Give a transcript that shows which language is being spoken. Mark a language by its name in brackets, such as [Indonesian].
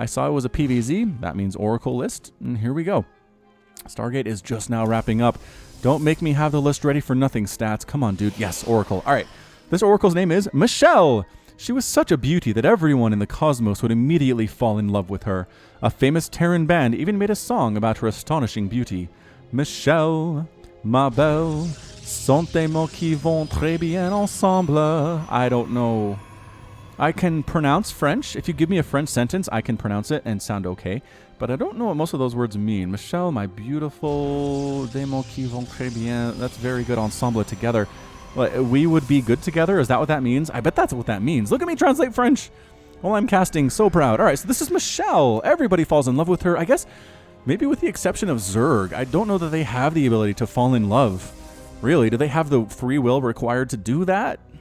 [English] I saw it was a PVZ. That means Oracle list, and here we go. Stargate is just now wrapping up. Don't make me have the list ready for nothing, Stats. Come on, dude. Yes, Oracle. All right. This Oracle's name is Michelle. She was such a beauty that everyone in the cosmos would immediately fall in love with her. A famous Terran band even made a song about her astonishing beauty. [French] Michelle, ma belle, sont des mots qui vont très bien ensemble. [English] I don't know. I can pronounce French. If you give me a French sentence, I can pronounce it and sound okay. But I don't know what most of those words mean. [French] Michelle, [English] my beautiful, [French] des mots qui vont très bien. [English] That's very good ensemble together. We would be good together? Is that what that means? I bet that's what that means. Look at me translate French while I'm casting. So proud. All right, so this is Michelle. Everybody falls in love with her. I guess maybe with the exception of Zerg. I don't know that they have the ability to fall in love. Really, do they have the free will required to do that?